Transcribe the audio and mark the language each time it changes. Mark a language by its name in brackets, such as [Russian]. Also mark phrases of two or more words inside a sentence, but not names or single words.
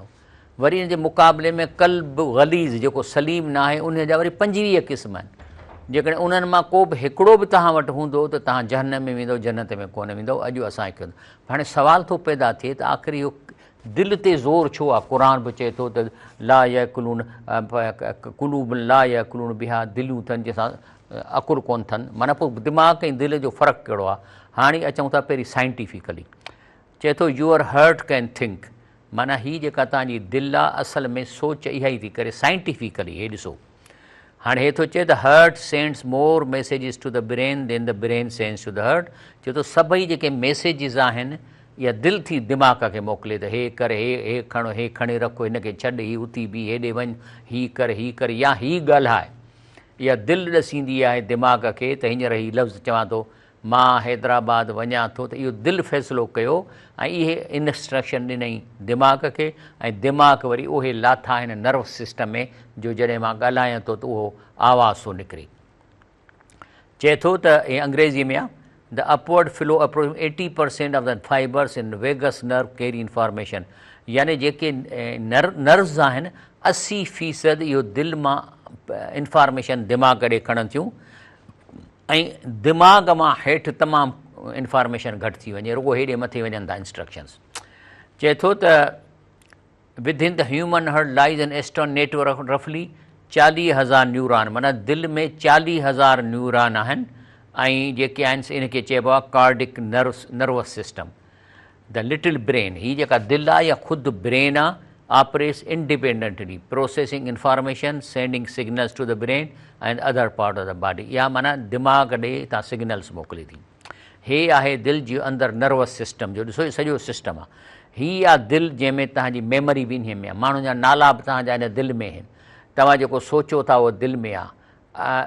[Sindhi] वरी इन जे मुक़ाबले में कल्ब ग़लीज़ जेको सलीम न आहे, उन जा वरी 25 क़िस्म आहिनि। जेकॾहिं उन्हनि मां को बि हिकिड़ो बि तव्हां वटि हूंदो त तव्हां जहन्नम में वेंदव, जन्नत में कोन वेंदव। अॼु असांखे हाणे सवाल थो पैदा थिए त आख़िर इहो दिलि ते ज़ोर छो आहे? क़ुर बि चए थो त [Arabic] لا يعقلون قلوب لا يعقلون بها, [Sindhi] दिलियूं अथनि जंहिंसां अकुल कोन अथनि। माना पोइ दिमाग़ ऐं दिलि जो फ़र्क़ु कहिड़ो आहे? हाणे अचूं था पहिरीं साइंटिफिकली। चए थो [English] your heart can think, [Sindhi] माना हीअ जेका तव्हांजी दिलि आहे असल में सोच इहा ई थी करे। साइंटिफिकली हे ॾिसो, हाणे हे थो चए त [English] heart sends more messages to the brain than the brain sends to the heart. [Sindhi] चए थो सभई जेके मैसेजिस आहिनि इहा दिलि थी दिमाग़ खे मोकिले, त हे कर, हे खणो, हे खणी रखो, हिन खे छॾ, हीअ उथी बि, हेॾे वञ, हीअ कर, या हीअ ॻाल्हाए। इहा दिलि ॾसींदी आहे दिमाग़ खे त हींअर हीअ लफ़्ज़ चवां थो मां हैदराबाद वञा थो, त इहो दिलि फ़ैसिलो कयो ऐं इहे इंस्ट्रक्शन ॾिनई दिमाग़ खे, ऐं दिमाग़ वरी उहे लाथा आहिनि [English] nervous system [Sindhi] में, जो जॾहिं मां ॻाल्हायां थो त उहो आवाज़ थो निकिरे। चए थो त इहे अंग्रेज़ीअ में आहे [English] the upward flow approach 80% of the fibers in vagus nerve carry information, [Sindhi] यानी जेके नर्व्स आहिनि 80% इहो दिलि मां इंफॉर्मेशन दिमाग़ ॾे खणनि थियूं, ऐं दिमाग़ मां हेठि तमामु इंफॉर्मेशन घटि थी वञे, रुॻो हेॾे मथे वञनि था इंस्ट्रक्शन्स। चए थो त [English] within the human heart lies an astron network roughly 40,000 neuron, [Sindhi] माना दिलि में 40,000 न्यूरॉन आहिनि, ऐं जेके आहिनि इनखे चइबो आहे [English] cardiac nervous system. the little brain, [Sindhi] हीअ जेका दिलि आहे या ख़ुदि ब्रेन आहे, [English] operates independently processing information sending signals to the brain and other part of the body. [Sindhi] इहा माना दिमाग़ ॾे तव्हां सिग्नल्स मोकिले थी। हे आहे दिलि जे अंदरि [English] nervous system [Sindhi] जो, ॾिसो सॼो सिस्टम आहे। हीअ आहे दिलि जंहिंमें तव्हांजी मेमरी बि इन में आहे, माण्हुनि जा नाला बि तव्हांजा इन दिलि में आहिनि, तव्हां जेको सोचो था उहो दिलि में आहे।